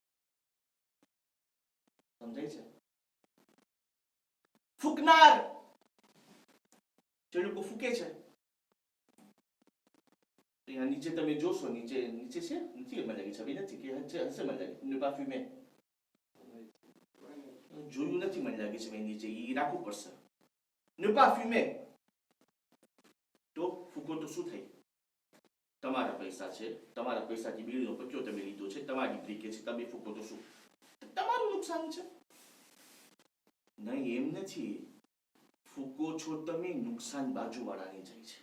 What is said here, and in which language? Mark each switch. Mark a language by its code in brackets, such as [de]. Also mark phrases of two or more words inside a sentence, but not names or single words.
[gu] સમજાય છે? ફૂકનાર જે લોકો ફૂકે છે, અહીંયા નીચે તમે જોશો, નીચે છે, નથી મને લાગે છબી નથી કે હશે મને લાગે. ને [fr] pas fumer [gu] જોયું નથી મને લાગે છે ભાઈ નીચે. ઈ રાખવું પડશે. ને [fr] pas fumer [gu] તો ફૂકો તો શું થાય? તમારા પૈસા છે, તમારા પૈસાથી બીડીનો પટ્યો તમે લીધો છે, તમારી બ્રીકે છે, તમે ફૂકો તો શું? તમારું નુકસાન છે. નહીં, એમ નથી. ફૂકો છો તમે, નુકસાન બાજુવાળાને જાય છે.